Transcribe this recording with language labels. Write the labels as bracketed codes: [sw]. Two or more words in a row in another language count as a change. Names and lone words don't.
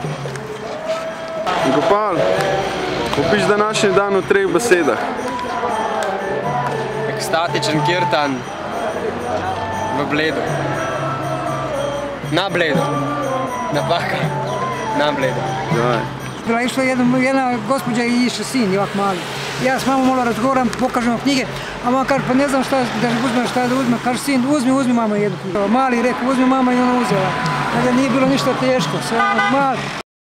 [sl] Gopal, opiš današnji dan v 3 besedah. Ekstatičen kirtan v Bledu. Na Bledu. Napaka. Na Bledu. [hr] Bila je išla jedna gospođa i išao sin, ovak mali. Ja s mamom malo razgovaram, pokažemo knjige, a mama kaže, pa ne znam šta da uzme, kaže sin, uzmi mama jednu knjigu. Mali rekao, uzmi mama i ona uzela. Nije bilo ništa teško, sve mali.